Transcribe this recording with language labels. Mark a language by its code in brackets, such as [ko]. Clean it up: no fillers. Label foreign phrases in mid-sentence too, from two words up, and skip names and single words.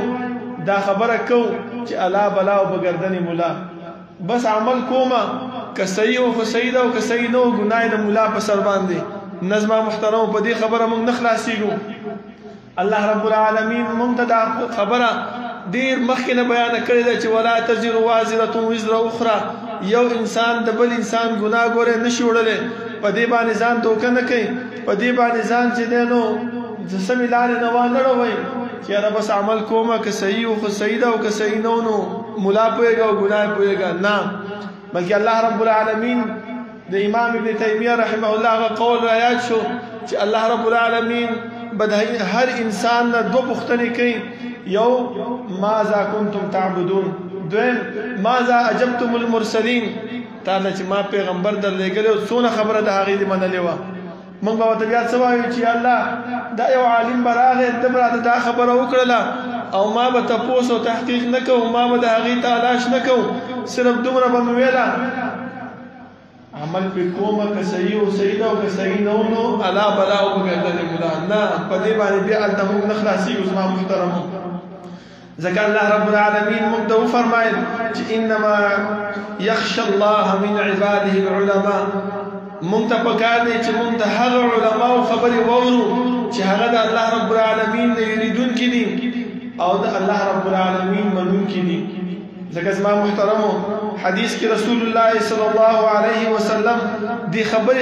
[ps] دا خبره کوو چې الا بلا او به ګردنې ملا. بس عمل کومه که صحیح و خو صحیح ده او که صحیح نه و ګناه د ملا په سر باندې. نظمه محترمو په دې خبره مونږ نه خلاصېږو. الله رب العالمین مونږ ته دا خبره ډېر مخکې نه بیانه کړې ده چې [ar] ولا تزر وازرة وزر اخرى. [ps] یو انسان د بل انسان ګناه ګوره نشي وړلی، په دې باندې ځان دوکه نه کوي، په دې باندې ځان چې دی نو د سمې لارې نه وانه ړوئ چې یاره بس عمل کومه که صحیح و خو صحیح ده او که صحیح نه و نو ملا پوهېږه او ګناه پوهېږه. نه، بلکې الله رب العالمین د امام ابن تیمیه [ar] رحمه الله [ps] هغه قول را یاد شو چې الله رب العالمین به هر انسان نه دوه پوښتنې کوي. یو [ar] ماذا کنتم تعبدون، [ps] دویم [ar] ماذا اجبتم المرسلین [ps] تعالی چې ما پیغمبر در لګلو څونه خبره د هغې دې منلې وه موږ به ورته بیا څه وایو چې الله دا یو عالم به راغی ته به راته دا خبره وکړله او ما به تپوس او تحقیق نه کوو ما به د هغې تلاش نه کوو صرف دومره به مې ویله عمل پې کومه که صحیح او صحیح ده او که صحیح نه نو الا بلا او به ګرځېدلې ملا نه په دې باندې بیا هلته موږ نه خلاصېږو زما محترمو ځکه الله رب العالمین موږ ته وفرمایل چې [ar] انما یخشى الله من عباده العلماء [ps] موږ ته پکار دی چې موږ د هغه علماو خبرې واورو چې هغه د الله رب العالمین نه یریدونکي دي او د الله رب العالمین منونکي دي ځکه زما محترمو حدیث کې رسول الله [ar] صلی الله علیه وسلم [ps] دې خبرې